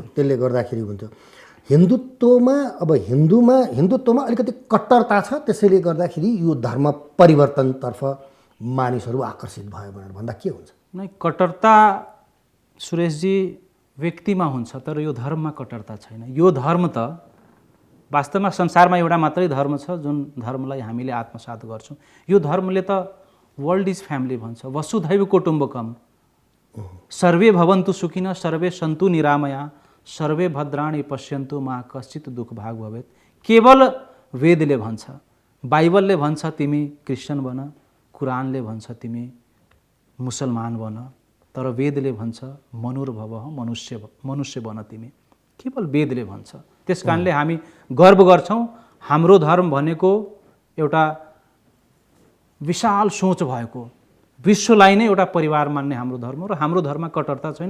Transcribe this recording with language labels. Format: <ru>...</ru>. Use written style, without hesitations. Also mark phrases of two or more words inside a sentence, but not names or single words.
<ne>त्यसले गर्दाखेरि हुन्थ्यो हिन्दुत्वमा अलिकति कट्टरता छ, त्यसैले गर्दाखेरि यो धर्म परिवर्तनतर्फ मानिसहरू आकर्षित भयो भनेर भन्दा के हुन्छ? नै, कट्टरता सुरेशजी व्यक्तिमा हुन्छ तर यो धर्ममा कट्टरता छैन। यो धर्म त वास्तवमा संसारमा एउटा मात्रै धर्म छ जुन धर्मलाई हामीले आत्मसात गर्छौँ। यो धर्मले त</ne> <en>world is family</en> <ne>भन्छ,</ne> <sa>वसुधैव कुटुम्बकम, सर्वे भवन्तु सुखिनः सर्वे सन्तु निरामया सर्वे भद्राणि पश्यन्तु मा कश्चित् दुःख भाग भवेत्।</sa> <ne>केवल वेदले भन्छ, बाइबलले भन्छ तिमी क्रिस्चियन बन, कुरानले भन्छ तिमी मुसलमान बन, तर वेदले भन्छ मनुर्भवः मनुष्य बन तिमी। केवल वेदले भन्छ। त्यस कारणले हामी गर्व गर्छौँ हाम्रो धर्म भनेको एउटा विशाल सोच भएको, विश्वलाई नै एउटा परिवार मान्ने हाम्रो धर्म, र हाम्रो धर्ममा कट्टरता छैन।</ne>